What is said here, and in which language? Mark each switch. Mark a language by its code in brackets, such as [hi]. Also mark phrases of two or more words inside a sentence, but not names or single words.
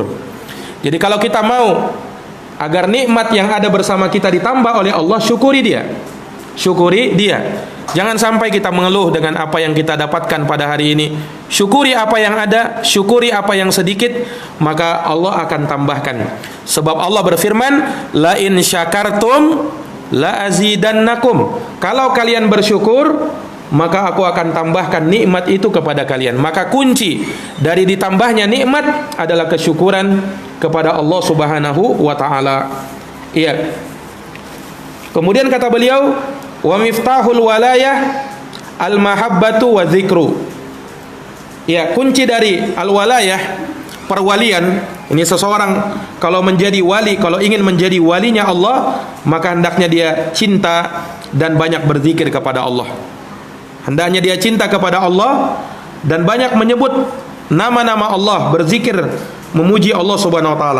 [id] Jadi kalau kita mau agar nikmat yang ada bersama kita ditambah oleh Allah, syukuri dia. Syukuri dia. Jangan sampai kita mengeluh dengan apa yang kita dapatkan pada hari ini. Syukuri apa yang ada, syukuri apa yang sedikit, maka Allah akan tambahkan. Sebab Allah berfirman, [ar] لئن شكرتم لأزيدنكم. [id] Kalau kalian bersyukur, maka aku akan tambahkan nikmat itu kepada kalian. Maka kunci dari ditambahnya nikmat adalah kesyukuran kepada Allah [ar] سبحانه وتعالى. [id] Iya. Kemudian kata beliau, [ar] ومفتاح الولاية المحبة والذكر. [id] Ya, kunci dari al-walayah, perwalian, ini seseorang kalau menjadi wali, kalau ingin menjadi walinya Allah, maka hendaknya dia cinta dan banyak berzikir kepada Allah. Hendaknya dia cinta kepada Allah dan banyak menyebut nama-nama Allah, berzikir, memuji Allah [ar] سبحانه وتعالى.